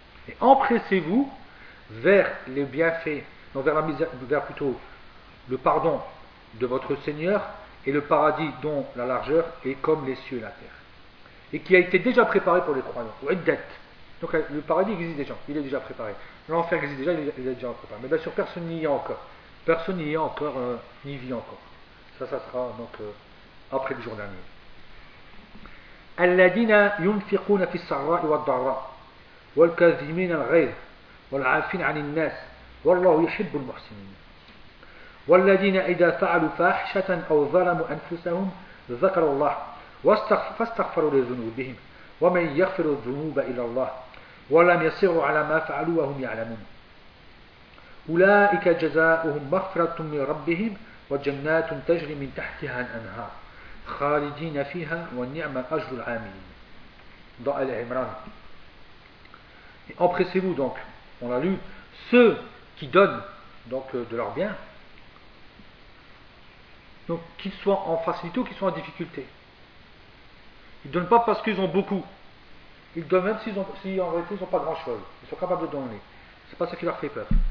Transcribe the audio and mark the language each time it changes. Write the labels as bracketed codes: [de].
[fr] Et empressez-vous vers les bienfaits, donc vers la misère, vers plutôt le pardon de votre Seigneur et le paradis dont la largeur est comme les cieux et la terre. Et qui a été déjà préparé pour les croyants. Uddat. Donc le paradis existe déjà, il est déjà préparé. L'enfer existe déjà, il est déjà préparé. Mais bien sûr, personne n'y est encore. Personne n'y est encore, n'y vit encore. Ça sera donc après le jour dernier. [ar] الذين ينفقون في السراء والضراء والكاظمين الغيظ والعافين عن الناس والله يحب المحسنين والذين إذا فعلوا فاحشة أو ظلموا أنفسهم ذكروا الله فاستغفروا لذنوبهم ومن يغفر الذنوب إلى الله ولم يصروا على ما فعلوا وهم يعلمون أولئك جزاؤهم مغفرة من ربهم وجنات تجري من تحتها الأنهار خالدين فيها ونعم أجر العاملين ضاء العمران. [fr] Et empressez-vous donc, on l'a lu, ceux qui donnent donc de leurs biens, donc qu'ils soient en facilité ou qu'ils soient en difficulté. Ils ne donnent pas parce qu'ils ont beaucoup. Ils donnent même si en réalité ils n'ont pas grand-chose. Ils sont capables de donner. Ce n'est pas ce qui leur fait peur.